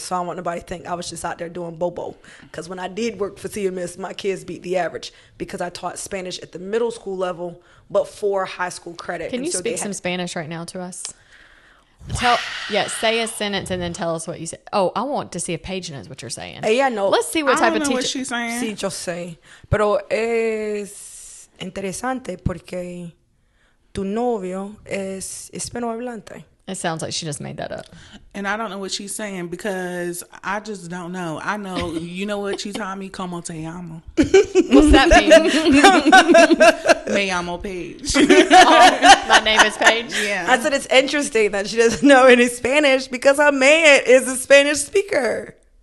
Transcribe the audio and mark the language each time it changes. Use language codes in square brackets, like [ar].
[en] So I don't want nobody to think I was just out there doing bobo. Because when I did work for CMS, my kids beat the average because I taught Spanish at the middle school level, but for high school credit. Can you speak some Spanish right now to us? Say a sentence and then tell us what you said. Oh, I want to see if Paige knows what you're saying. [es] Ella no. [en] Let's see what type of teacher. What she's saying. [es] Sí, yo sé. Pero es interesante porque tu novio es hispanohablante. [en] It sounds like she just made that up. And I don't know what she's saying because I just don't know. I know, you know what she taught me? [es] Como te amo. [en] What's that mean? [es] Me amo Paige. [en] Oh, my name is Paige. Yeah. I said it's interesting that she doesn't know any Spanish because her man is a Spanish speaker.